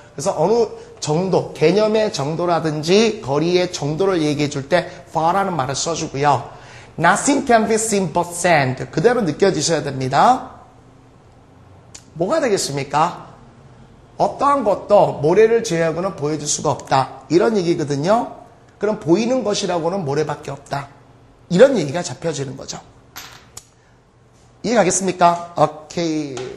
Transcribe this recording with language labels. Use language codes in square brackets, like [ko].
[ko] 그래서 어느 정도, 개념의 정도라든지 거리의 정도를 얘기해 줄 때 far라는 말을 써주고요. [en] Nothing can be seen but sand. [ko] 그대로 느껴지셔야 됩니다. 뭐가 되겠습니까? 어떠한 것도 모래를 제외하고는 보여줄 수가 없다. 이런 얘기거든요. 그럼 보이는 것이라고는 모래밖에 없다. 이런 얘기가 잡혀지는 거죠. 이해가겠습니까? 오케이.